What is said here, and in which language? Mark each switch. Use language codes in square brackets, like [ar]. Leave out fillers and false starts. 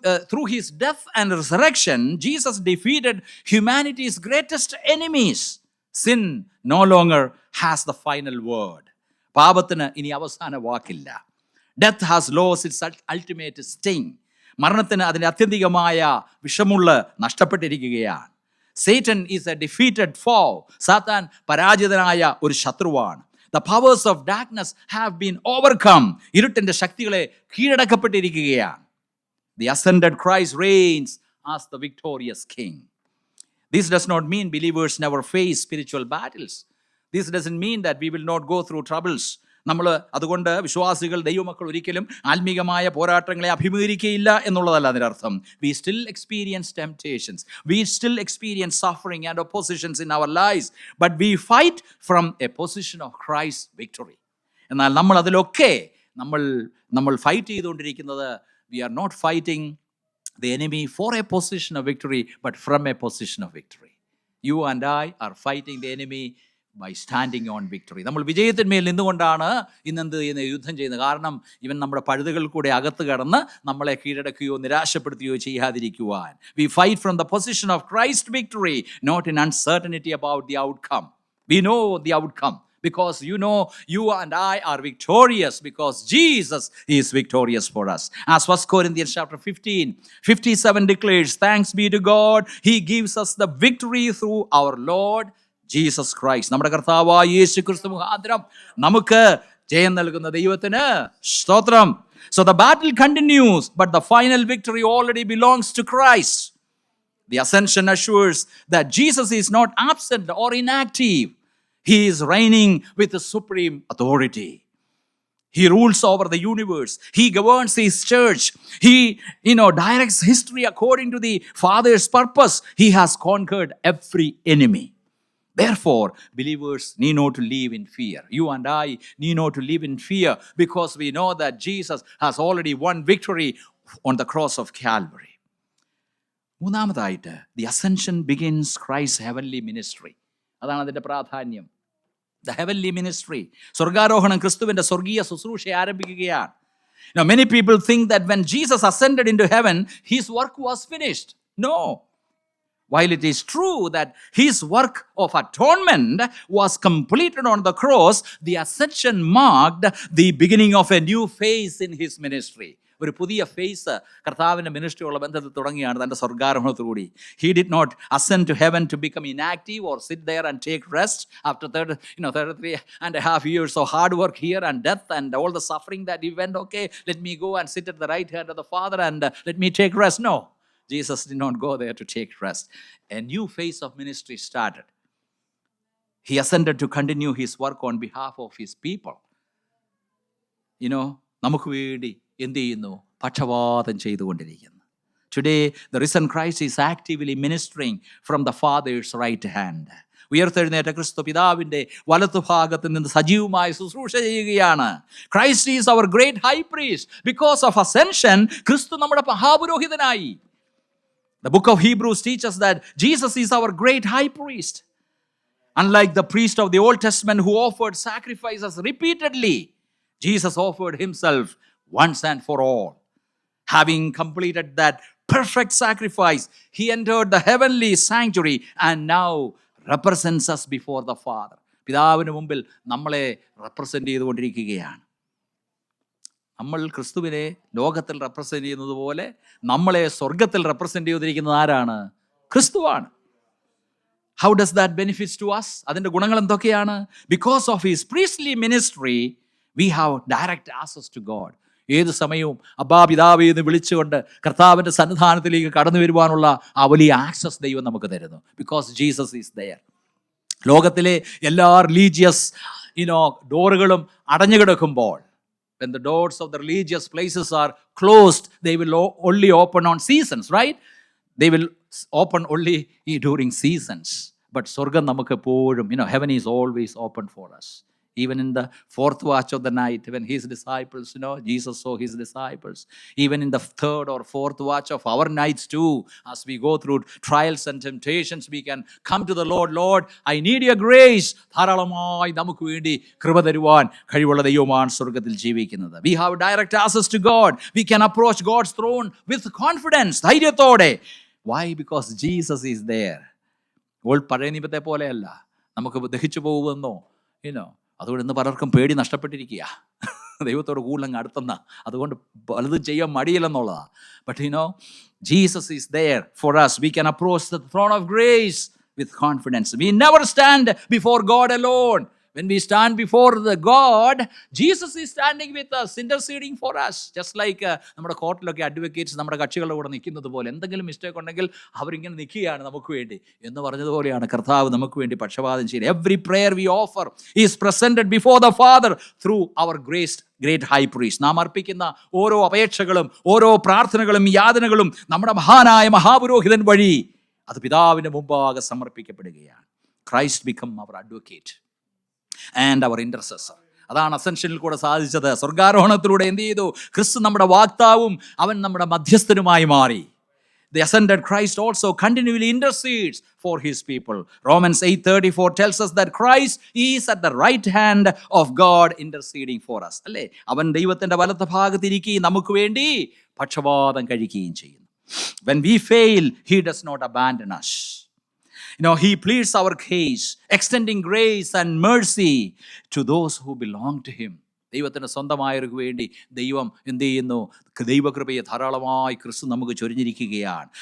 [en] Through his death and resurrection, Jesus defeated humanity's greatest enemies. Sin no longer has the final word. [ml] പാപത്തിന് ഇനി അവസാന വാക്കില്ല. [en] Death has lost its ultimate sting. [ml] മരണത്തിന് അതിൻ്റെ ആത്യന്തികമായ വിഷമുള്ള നഷ്ടപ്പെട്ടിരിക്കുകയാണ്. [en] Satan is a defeated foe. [ml] സാത്താൻ പരാജിതനായ ഒരു ശത്രുവാണ്. [en] The powers of darkness have been overcome. [ml] ഇരുട്ടിൻ്റെ ശക്തികളെ കീഴടക്കപ്പെട്ടിരിക്കുകയാണ്. [en] The ascended Christ reigns as the victorious king. This does not mean believers never face spiritual battles. This doesn't mean that we will not go through troubles. [ml] നമ്മൾ അതുകൊണ്ട് വിശ്വാസികൾ, ദൈവമക്കൾ ഒരിക്കലും ആത്മീകമായ പോരാട്ടങ്ങളെ അഭിമുഖീകരിക്കുകയില്ല എന്നുള്ളതല്ല അതിനർത്ഥം. [en] We still experience temptations. We still experience suffering and oppositions in our lives. But we fight from a position of Christ's victory. [ml] എന്നാൽ നമ്മൾ അതിലൊക്കെ നമ്മൾ ഫൈറ്റ് ചെയ്തുകൊണ്ടിരിക്കുന്നത്, [en] we are not fighting the enemy for a position of victory, but from a position of victory. You and I are fighting the enemy by standing on victory. [ml] നമ്മൾ വിജയത്തിന്മേൽ നിന്നുകൊണ്ടാണ് ഇന്നെന്ത് ചെയ്യുന്നത്? യുദ്ധം ചെയ്യുന്നത്. കാരണം ഇവൻ നമ്മുടെ പഴുതുകൾ കൂടെ അകത്ത് കടന്ന് നമ്മളെ കീഴടക്കുകയോ നിരാശപ്പെടുത്തുകയോ ചെയ്യാതിരിക്കുവാൻ. [en] We fight from the position of Christ's victory, not in uncertainty about the outcome. We know the outcome because you and I are victorious because Jesus is victorious for us. As 1 Corinthians chapter 15:57 declares, thanks be to God, he gives us the victory through our Lord Jesus Christ. [ml] നമ്മുടെ കർത്താവായ യേശു ക്രിസ്തു മുഖാന്തരം നമുക്ക് ജയം നൽകുന്ന ദൈവത്തിന് സ്തോത്രം. [en] So the battle continues, but the final victory already belongs to Christ. The ascension assures that Jesus is not absent or inactive. He is reigning with the supreme authority. He rules over the universe. He governs his church. He, directs history according to the Father's purpose. He has conquered every enemy. Therefore, believers need not to live in fear. You and I need not to live in fear because we know that Jesus has already won victory on the cross of Calvary. [ml] മൂന്നാമതായിട്ട്, [en] the ascension begins Christ's heavenly ministry. [ml] അതാണ് അതിൻ്റെ പ്രാധാന്യം. [en] The heavenly ministry. [ml] സ്വർഗാരോഹണം ക്രിസ്തുവിൻ്റെ സ്വർഗീയ ശുശ്രൂഷ ആരംഭിക്കുകയാണ്. [en] Many people think that when Jesus ascended into heaven, his work was finished. No. While it is true that his work of atonement was completed on the cross, the ascension marked the beginning of a new phase in his ministry. [ml] ഒരു പുതിയ face കർത്താവിൻ്റെ മിനിസ്ട്രിയുള്ള ബന്ധത്തിൽ തുടങ്ങിയാണ് തൻ്റെ സ്വർഗാരോഹണത്തോടുകൂടി. [en] He did not ascend to heaven to become inactive or sit there and take rest after 33.5 years of hard work here and death and all the suffering that he went. Okay, let me go and sit at the right hand of the Father and let me take rest. No. Jesus did not go there to take rest. A new phase of ministry started. He ascended to continue his work on behalf of his people. [ml] നമുക്ക് വേണ്ടി എന്ത് ചെയ്യുന്നു? പക്ഷപാതം ചെയ്തുകൊണ്ടിരിക്കുന്നു. [en] Today, the risen Christ is actively ministering from the Father's right hand. [ml] ഉയർത്തെഴുന്നേറ്റ ക്രിസ്തു പിതാവിൻ്റെ വലത്തുഭാഗത്ത് നിന്ന് സജീവമായി ശുശ്രൂഷ ചെയ്യുകയാണ്. [en] Christ is our great high priest. Because of ascension, [ml] ക്രിസ്തു നമ്മുടെ മഹാപുരോഹിതനായി. [en] The book of Hebrews teaches that Jesus is our great high priest. Unlike the priest of the Old Testament who offered sacrifices repeatedly, Jesus offered himself once and for all. Having completed that perfect sacrifice, he entered the heavenly sanctuary and now represents us before the Father. [ml] പിതാവിന് മുമ്പിൽ നമ്മളെ represent ചെയ്തുകൊണ്ടിരിക്കുകയാണ്. നമ്മൾ ക്രിസ്തുവിനെ ലോകത്തിൽ represent ചെയ്യുന്നത് പോലെ നമ്മളെ സ്വർഗത്തിൽ റെപ്രസെൻ്റ് ചെയ്തിരിക്കുന്നത് ആരാണ്? ക്രിസ്തുവാണ്. [en] How does that benefits to us? [ml] അതിൻ്റെ ഗുണങ്ങൾ എന്തൊക്കെയാണ്? [en] Because of his priestly ministry, we have direct access to God. [ml] ഏത് സമയവും അബ്ബാ പിതാവേ എന്ന് വിളിച്ചുകൊണ്ട് കർത്താവിൻ്റെ സന്നിധാനത്തിലേക്ക് കടന്നു വരുവാനുള്ള ആ വലിയ ആക്സസ് ദൈവം നമുക്ക് തരുന്നു. [en] Because Jesus is there. [ml] ലോകത്തിലെ എല്ലാ റിലീജിയസ് ഡോറുകളും അടഞ്ഞു കിടക്കുമ്പോൾ, [en] when the doors of the religious places are closed, they will only open on seasons, right? They will open only during seasons. But [ml] സ്വർഗം നമുക്ക് എപ്പോഴും, [en] heaven is always open for us. Even in the fourth watch of the night, when his disciples, Jesus saw his disciples. Even in the third or fourth watch of our nights too, as we go through trials and temptations, we can come to the Lord. Lord, I need your grace. [ml] ധാരാളമായി നമുക്ക് വേണ്ടി കൃപ തരുവാൻ കഴിവുള്ള ദൈവമാണ് സ്വർഗത്തിൽ ജീവിക്കുന്നത്. [en] We have direct access to God. We can approach God's throne with confidence, [ml] ധൈര്യത്തോടെ. [en] Why? Because Jesus is there. [ml] ഇപ്പോൾ പഴയ നിയമത്തെ പോലെയല്ല നമുക്ക് ദഹിച്ചു പോകുമെന്നോ, അതുകൊണ്ട് ഇന്ന് പലർക്കും പേടി നഷ്ടപ്പെട്ടിരിക്കുക. ദൈവത്തോട് കൂടുതലങ്ങ് അടുത്തുന്ന, അതുകൊണ്ട് പലതും ചെയ്യാൻ മടിയില്ലെന്നുള്ളതാണ്. [en] But Jesus is there for us. We can approach the throne of grace with confidence. We never stand before God alone. When we stand before the God, Jesus is standing with us, interceding for us. Just like [ml] നമ്മുടെ കോർട്ടിലൊക്കെ advocates നമ്മുടെ കക്ഷികളുടെ കൂടെ നിൽക്കുന്നത് പോലെ, എന്തെങ്കിലും mistake ഉണ്ടെങ്കിൽ അവരിങ്ങനെ നിൽക്കുകയാണ് നമുക്ക് വേണ്ടി എന്ന് പറഞ്ഞതുപോലെയാണ് കർത്താവ് നമുക്ക് വേണ്ടി പക്ഷപാതം ചെയ്യുന്നത്. [en] Every prayer we offer is presented before the Father through our great high priest. [ml] നാം അർപ്പിക്കുന്ന ഓരോ അപേക്ഷകളും ഓരോ പ്രാർത്ഥനകളും യാതനകളും നമ്മുടെ മഹാനായ മഹാപുരോഹിതൻ വഴി അത് പിതാവിന്റെ മുമ്പാകെ സമർപ്പിക്കപ്പെടുകയാണ്. [en] Christ become our advocate and our intercessor. [ml] അതാണ് അസെൻഷനിൽ കൂടെ സാധിച്ചത്. സ്വർഗാരോഹണത്തിലൂടെ എന്ത് ചെയ്തു? ക്രിസ്തു നമ്മുടെ വാഗ്ദാവും അവൻ നമ്മുടെ മധ്യസ്ഥനുമായി മാറി. [en] The ascended Christ also continually intercedes for his people. Romans 8:34 tells us that Christ is at the right hand of God interceding for us. [ml] അല്ലേ? അവൻ ദൈവത്തിന്റെ വലത്തെ ഭാഗത്തിരിക്കുകയും നമുക്ക് വേണ്ടി പക്ഷപാതം കഴിക്കുകയും ചെയ്യുന്നു. [en] When we fail, he does not abandon us. He pleads our case, extending grace and mercy to those who belong to him. [ml] ദൈവത്തിന് സ്വന്തമായവർക്ക് വേണ്ടി ദൈവം എന്ത് ചെയ്യുന്നു? ദൈവകൃപയെ ധാരാളമായി ക്രിസ്തു നമുക്ക് ചൊരിഞ്ഞിരിക്കുകയാണ്.